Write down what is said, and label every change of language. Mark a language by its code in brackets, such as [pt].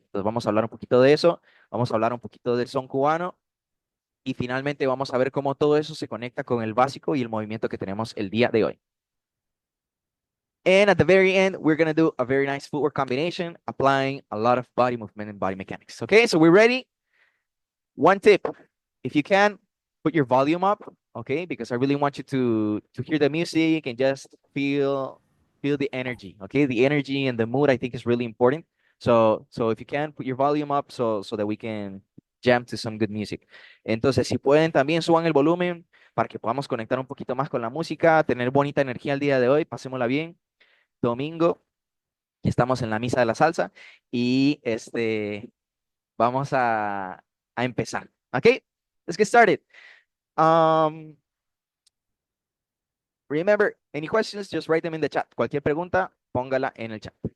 [es] Entonces vamos a hablar un poquito de eso, vamos a hablar un poquito del son cubano, y finalmente vamos a ver cómo todo eso se conecta con el básico y el movimiento que tenemos el día de hoy. [en] And at the very end, we're going to do a very nice footwork combination, applying a lot of body movement and body mechanics. Okay, so we're ready. One tip, if you can, put your volume up, okay? Because I really want you to hear the music and just feel the energy, okay? The energy and the mood, I think, is really important. So if you can, put your volume up so that we can jam to some good music. [es] Entonces, si pueden, también suban el volumen para que podamos conectar un poquito más con la música, tener bonita energía el día de hoy, pasémosla bien. Domingo, estamos en la misa de la salsa y vamos a empezar. [en] Okay, let's get started. Remember, any questions, just write them in the chat. [es] Cualquier pregunta, póngala en el chat.